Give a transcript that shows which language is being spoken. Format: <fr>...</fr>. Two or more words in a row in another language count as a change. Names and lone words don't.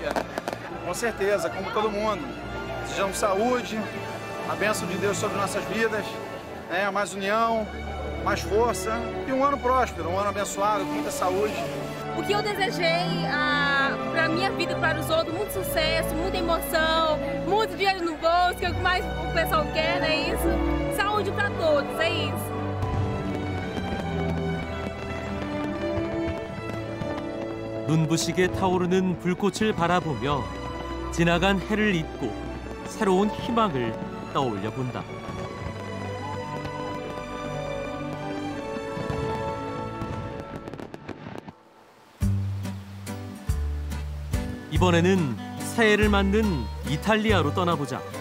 <pt>Com certeza, como todo mundo, desejamos saúde, a bênção de Deus sobre nossas vidas, mais união, mais força e um ano próspero, um ano abençoado, com muita saúde. O que eu desejei para a minha vida e para os outros, muito sucesso, muita emoção, muito dinheiro no bolso, que é o que mais o pessoal quer, não é isso? Saúde para todos, é isso.</pt> <ko>눈부시게 타오르는 불꽃을 바라보며 지나간 해를 잊고 새로운 희망을 떠올려 본다. 이번에는 새해를 맞는 이탈리아로 떠나보자.</ko>